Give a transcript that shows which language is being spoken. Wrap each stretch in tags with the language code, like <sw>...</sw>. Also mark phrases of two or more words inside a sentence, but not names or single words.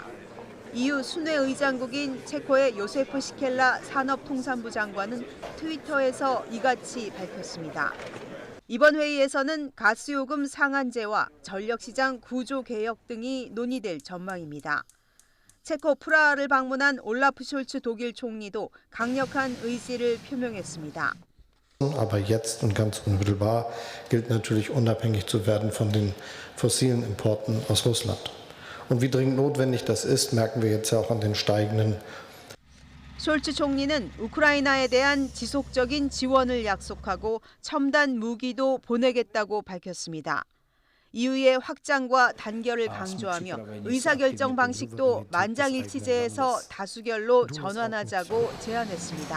<ko>EU 순회 의장국인 체코의 요세프 시켈라 산업통상부 장관은 트위터에서 이같이 밝혔습니다. 이번 회의에서는 가스요금 상한제와 전력시장 구조 개혁 등이 논의될 전망입니다. 체코 프라하를 방문한 올라프 숄츠 독일 총리도 강력한 의지를 표명했습니다.</ko> <de>Aber jetzt und ganz unmittelbar gilt natürlich unabhängig zu werden von den fossilen Importen aus Russland. Und wie dringend notwendig das ist, merken wir jetzt ja auch an den steigenden.</de> <ko>숄츠 총리는 우크라이나에 대한 지속적인 지원을 약속하고 첨단 무기도 보내겠다고 밝혔습니다. EU의 확장과 단결을 강조하며 의사결정 방식도 만장일치제에서 다수결로 전환하자고 제안했습니다.</ko>